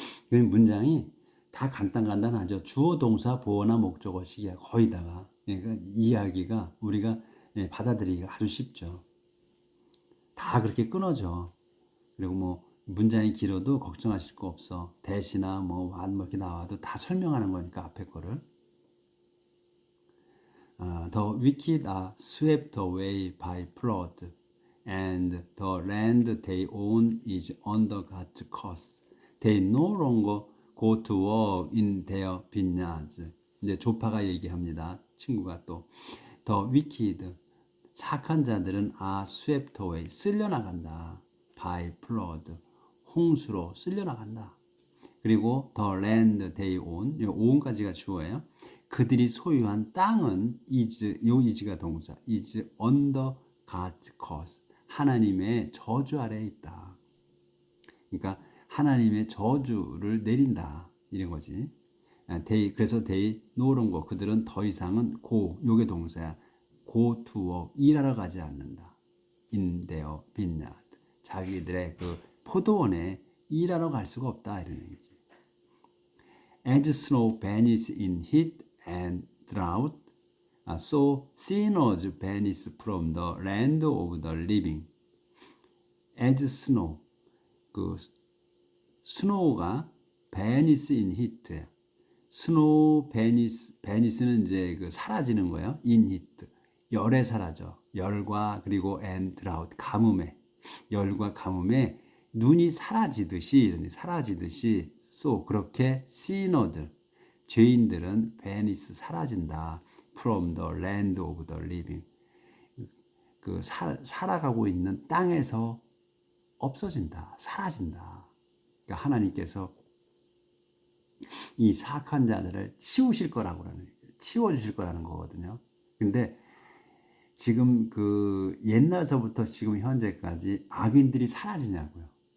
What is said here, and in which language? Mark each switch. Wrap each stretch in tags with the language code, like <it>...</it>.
<ko>이 문장이 다 간단하죠. 주어, 동사, 보어나 목적어식이야 거의 다가. 그러니까 이야기가 우리가 받아들이기가 아주 쉽죠. 다 그렇게 끊어져. 그리고 뭐 문장이 길어도 걱정하실 거 없어. 대시나 뭐 이렇게 나와도 다 설명하는 거니까 앞에 거를.</ko> <en>The wicked are swept away by flood, and the land they own is under God's curse. They no longer go to work in their vineyards.</en> <ko>이제 조파가 얘기합니다. 친구가 또</ko> <en>The wicked</en> <ko>착한 자들은</ko> <en>are swept away</en> <ko>쓸려나간다.</ko> <en>by flood</en> <ko>홍수로 쓸려나간다. 그리고</ko> <en>the land they own</en> <ko>own까지가 주어예요. 그들이 소유한 땅은 요 is가 동사</ko> <en>is under God's curse</en> <ko>하나님의 저주 아래에 있다. 그러니까 하나님의 저주를 내린다 이런 거지. 그래서</ko> <en>they no longer</en> <ko>그들은 더 이상은 go 요게 동사야.</ko> <en>go to work</en> <ko>일하러 가지 않는다.</ko> <en>in their vineyard</en> <ko>자기들의 그 포도원에 일하러 갈 수가 없다 이런 얘기지.</ko> <en>As snow vanishes in heat and drought, so sinners vanish from the land of the living. As snow,</en> <ko>그 snow가</ko> <en>vanish in heat. snow vanish</en> <ko>는 이제 그 사라지는 거예요.</ko> <en>in heat,</en> <ko>열에 사라져. 열과 그리고</ko> <en>and drought,</en> <ko>가뭄에 열과 가뭄에 눈이 사라지듯이 so 그렇게 sinner들 죄인들은 vanish 사라진다.</ko> <en>from the land of the living</en> <ko>그 살아가고 있는 땅에서 없어진다. 사라진다. 그러니까 하나님께서 이 사악한 자들을 치우실 거라고 치워주실 거라는 거거든요. 근데 지금 그 옛날서부터 지금 현재까지 악인들이 사라지냐고요.</ko>